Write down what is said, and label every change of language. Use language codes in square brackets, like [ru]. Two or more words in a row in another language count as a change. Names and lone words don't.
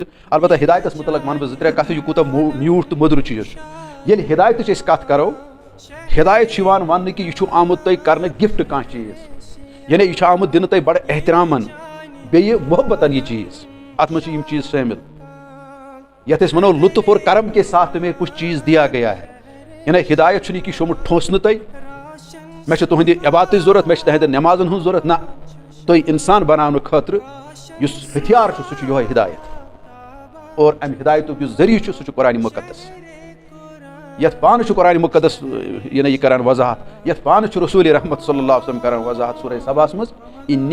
[ks] البتہ ہدایتس متعلق ون بہٕ زٕ ترٛےٚ کتھٕ یہِ کوٗتاہ میوٗٹھ تہٕ مٔدٕر چیٖز چھُ ییٚلہِ ہدایتٕچ أسۍ کتھ کرو ہدایت چھُ یِوان وننہٕ کہِ یہِ چھُ آمُت تۄہہِ کرنہٕ گفٹ کانٛہہ چیٖز یعنی یہِ چھُ آمُت دِنہٕ تۄہہِ بڑٕ احترامن بیٚیہِ محبتن یہِ چیٖز اتھ منٛز چھِ یِم چیٖز شٲمِل یتھ أسۍ ونو [ur] لطف اور کرم کے ساتھ تمہیں کچھ چیز دیا گیا ہے [ks] یعنی ہدایت چھُنہٕ یہِ کہِ شوٚمُت ٹھونٛسنہٕ تۄہہِ مےٚ چھِ تُہنٛدِ عبادتٕچ ضوٚرتھ مےٚ چھِ تُہنٛدٮ۪ن نٮ۪مازن ہٕنٛز ضوٚرتھ نہ تُہۍ انسان بناونہٕ خٲطرٕ یُس ہتھیار چھُ سُہ چھُ یِہوٚے ہدایت اور امہِ ہدایتُک یُس ذٔریعہٕ چھُ سُہ چھُ قرآن مُقدس یتھ پانہٕ چھُ قرآن مُقدس یعنی یہِ کران وضاحت یتھ پانہٕ چھُ رسول رحمت [ar] صلی اللہ علیہ وسلم [ks] کران وضاحت سورہ سباہس منٛز اِنی